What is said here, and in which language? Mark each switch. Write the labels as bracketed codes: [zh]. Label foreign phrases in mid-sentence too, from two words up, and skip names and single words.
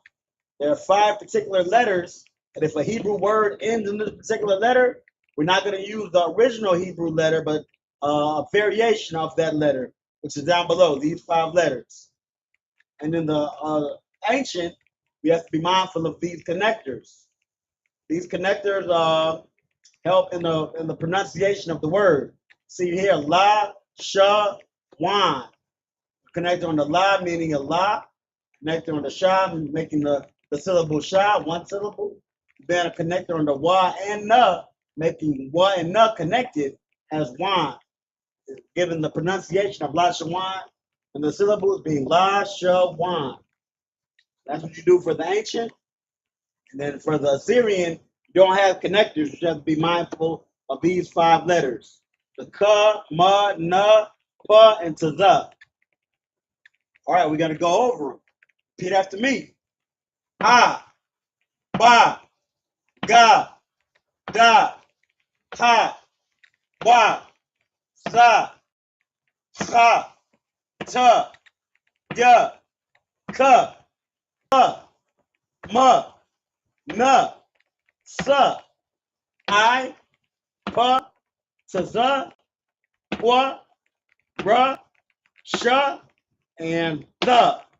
[en] There are 5 particular letters, and if a Hebrew word ends in this particular letter, we're not going to use the original Hebrew letter, but a variation of that letter, which is down below, these 5 letters. And in the ancient, we have to be mindful of these connectors. These connectors help in the pronunciation of the word. See here, la, sha, wan. Connector on the la, meaning a la. Connector on the sha, making the syllable sha, one syllable. Then a connector on the wa and na, making wa and na connected as wan. Given the pronunciation of Lashawan, and the syllables being Lashawan. That's what you do for the ancient. And then for the Assyrian, you don't have connectors. You have to be mindful of these 5 letters. The ka, ma, na, pa, and taza. All right, we're going to go over them. Repeat after me. Ha, ba, Ga, Da, Ha, Wa, Sa, Cha, Ta, Ya, Ka, Ma, Na, Sa, I, Pa, Sa, Qua, Ra, Sha, and The.